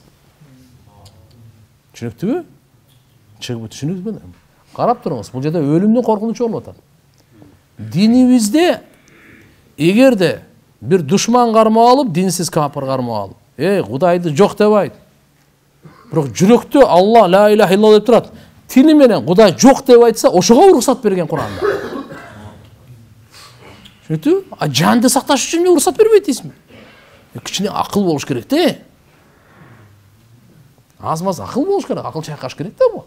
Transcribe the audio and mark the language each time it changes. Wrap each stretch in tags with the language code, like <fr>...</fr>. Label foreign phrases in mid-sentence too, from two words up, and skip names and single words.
<ky>Түшүнүктүбү? Түшүнүктүбү? Карап туруңуз, бул жерде өлүмдүн коркунучу болуп атат. Динибизде эгерде бир душман кармап алып, динсиз капыр кармап алып. Кудайды жок деп айт. Бирок жүрөктө Алла</ky> <ar>لا إله إلا الله</ar> <ky>деп турат. Тили менен Кудай жок деп айтса, ошого уруксат берген Куранда. Шүтү, жанды сакташ үчүн уруксат бербейт дейсиңби? Кичине акыл болуш керек да. Аз-маз акыл болуш керек, акыл чайкаш керек да бу.</ky>